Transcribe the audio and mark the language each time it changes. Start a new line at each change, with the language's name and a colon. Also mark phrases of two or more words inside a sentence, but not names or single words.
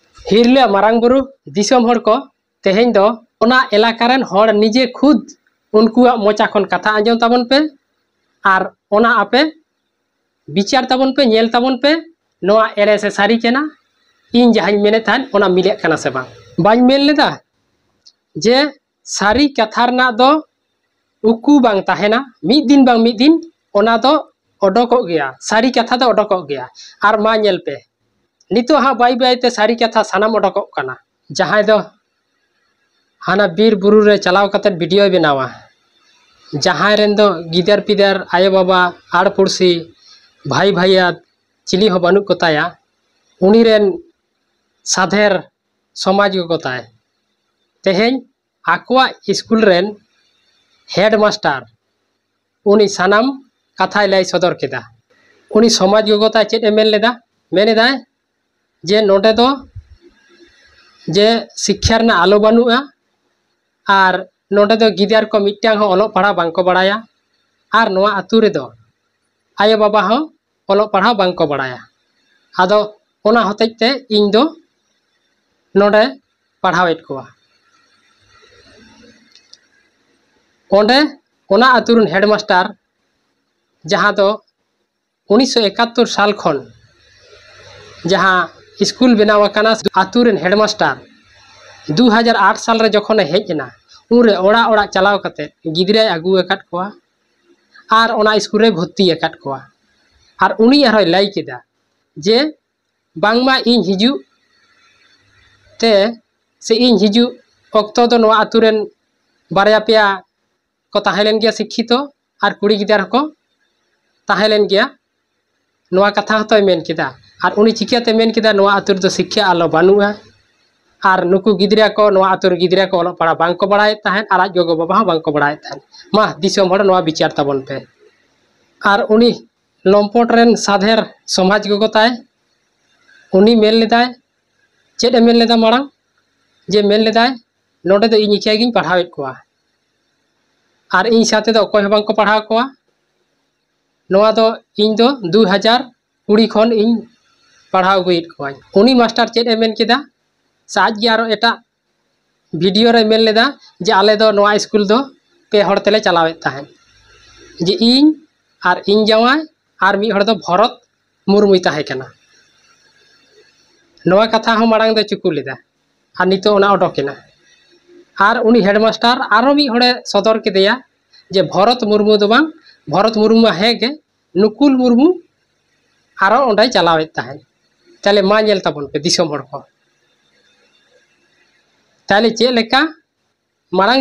Santali: हिरले मारांग बुरु दिसोम हर को तेहें दो ओना एलाकारन हर निजे खुद उनकुआ मोचा खन कथा आंजम ताबन पे आर ओना आपे विचार ताबन पे नेल ताबन पे नोआ एरे से सारी केना इन जहां मेने थान ओना मिले कना से बाñ मेल लेदा जे सारी कथा रना दो उकू बांग ताहेना मिद दिन बांग मिद दिन ओना दो ओडोको गया सारी कथा दो ओडोको गया आर मा नेल पे नितो हा बाई बाई ते सारी कथा सानाम ओडोको कना जहां दो हाना बीर बुरु रे चलाव कते वीडियो बनावा जहां रेन दो गिदर पिदर आयो बाबा आड़ पुरसी भाई भाइया चिली हो बानु कोताया उनी रेन साधेर समाज को कोताय तेहें आकुआ स्कूल रेन हेड मास्टर उनी सानाम कथा लै सदर केदा उनी समाज को कोताय चेद एमेल लेदा मेनेदा जे नोडे दो जे शिक्षा रना आलो बानुआ आर नोडे दो गिदार को मिट्टांग हो ओलो पढ़ा बांको बड़ाया आर नोआ आतु रे दो आयो बाबा हो ओलो पढ़ा बांको बड़ाया आदो ओना होतेज ते इन दो नोडे पढ़ावेट कोआ ओंडे ओना आतुरन हेडमास्टर जहां दो 1971 साल खन जहां स्कूल बनावाकाना आतुरन हेडमास्टर 2008 साल रे जखन हेजना उनरे ओड़ा ओड़ा चलाव कते गिदरे आगु एकाट कोआ आर ओना स्कूल रे भर्ती एकाट कोआ आर उनी आरो लाई केदा जे बांगमा इन हिजु ते से इन हिजु ओक्तो दो नोआ आतुरन बारया पेया को ताहेलेन गया शिक्षितो आर कुड़ी गिदार को ताहेलेन गया नोआ कथा हतोय मेन केदा आर उनी चिकियाते मेन केदा नोआ आतुर दो शिक्षा आलो बानुआ आर नुकु गिदरा को नोआ आतुर गिदरा को ओलो पढ़ा बांको बड़ाय ताहेन आर आज गोगो बाबा बांको बड़ाय ताहेन मा दिसोम हड़ नोआ विचार ताबन पे आर उनी लम्पट रेन साधेर समाज गोगो ताय उनी मेल लेदाय चेद मेल लेदा मारांग जे मेल लेदाय नोडे दो इन इकिया गिन पढ़ावेट कोआ आर इन साथे दो कोय बांको पढ़ाव कोआ नोआ दो इन दो 2020 खन इन पढ़ाव गुइट कोआ उनी मास्टर चेद एमेन केदा साज गियारो एटा वीडियो रे मेल लेदा जे आले दो नोआ स्कूल दो पे हड़ तेले चलावेत ताहेन जे इन आर इन जावाय आर मी हड़ दो भरत मुर्मुई ताहे कना नोआ कथा हो मारांग दो चुकु लेदा आर नितो ओना ओडोकेना आर उनी हेडमास्टर आरो मी हड़े सदर केदेया जे भरत मुर्मु दो बांग भरत मुर्मु हेगे नुकुल मुर्मु आरो ओंडाय चलावेत ताहेन ताले मा नेल ताबन पे दिसोम हड़ को ताले चे लेका मारांग